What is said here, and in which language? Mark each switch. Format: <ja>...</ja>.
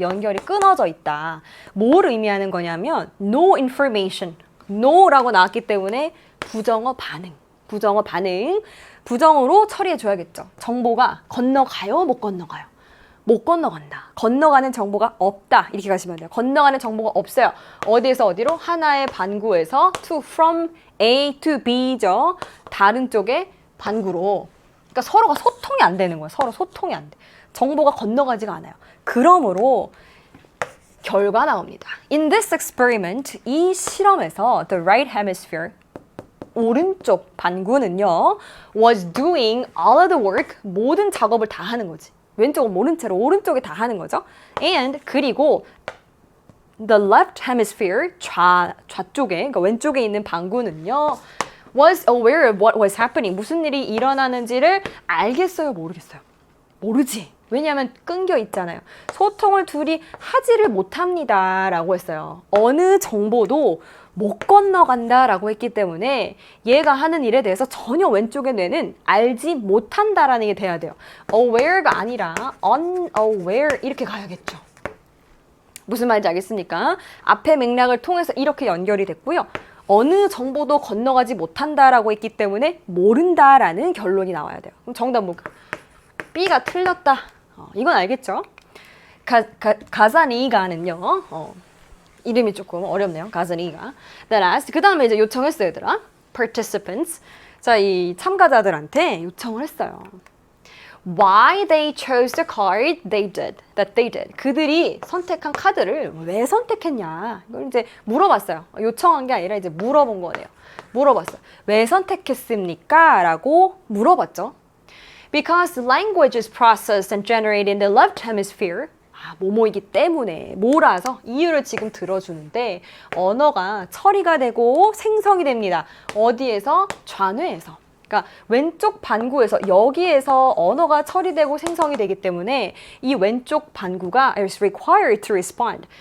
<ko>연결이 끊어져 있다. 뭘 의미하는 거냐면</ko> <en>no information,</en> <ko>no라고 나왔기 때문에 부정어 반응. 부정어 반응. 부정어로 처리해줘야겠죠. 정보가 건너가요? 못 건너가요? 못 건너간다. 건너가는 정보가 없다. 이렇게 가시면 돼요. 건너가는 정보가 없어요. 어디에서 어디로? 하나의 반구에서</ko> <en>from A to B</en> <ko>죠. 다른 쪽의 반구로. 그러니까 서로가 소통이 안 되는 거예요. 서로 소통이 안 돼. 정보가 건너가지가 않아요. 그러므로 결과 나옵니다.</ko> <en>In this experiment,</en> <ko>이 실험에서</ko> <en>the right hemisphere,</en> <ko>오른쪽 반구는요,</ko> <en>was doing all of the work,</en> <ko>모든 작업을 다 하는 거지. 왼쪽은 모른 채로 오른쪽이 다 하는 거죠. And 그리고</ko> <en>the left hemisphere,</en> <ko>좌쪽에, 그러니까 왼쪽에 있는 반구는요,</ko> <en>was aware of what was happening,</en> <ko>무슨 일이 일어나는지를 알겠어요, 모르겠어요? 모르지. 왜냐하면 끊겨 있잖아요. 소통을 둘이 하지를 못합니다 라고 했어요. 어느 정보도 못 건너간다 라고 했기 때문에 얘가 하는 일에 대해서 전혀 왼쪽의 뇌는 알지 못한다라는 게 돼야 돼요. aware가 아니라 unaware 이렇게 가야겠죠. 무슨 말인지 알겠습니까? 앞의 맥락을 통해서 이렇게 연결이 됐고요. 어느 정보도 건너가지 못한다라고 했기 때문에 모른다라는 결론이 나와야 돼요. 그럼 정답 뭘까? B가 틀렸다. 이건 알겠죠? 가자니가는요. 이름이 조금 어렵네요. 가자니가. 그 다음에 이제 요청했어요, 얘들아.</ko> <en>Participants.</en> <ko>자, 이 참가자들한테 요청을 했어요.</ko> <en>Why they chose the card that they did.</en> <ko>그들이 선택한 카드를 왜 선택했냐. 이걸 이제 물어봤어요. 요청한 게 아니라 이제 물어본 거네요. 물어봤어요. 왜 선택했습니까? 라고 물어봤죠.</ko> <en>Because language is processed and generated in the left hemisphere.</en> <ko>뭐뭐이기 때문에 뭐라서 이유를 지금 들어주는데 언어가 처리가 되고 생성이 됩니다. 어디에서? 좌뇌에서. 그러니까 왼쪽 반구에서 여기에서 언어가 처리되고 생성이 되기 때문에 이 왼쪽 반구가</ko> <en>is required to respond.</en>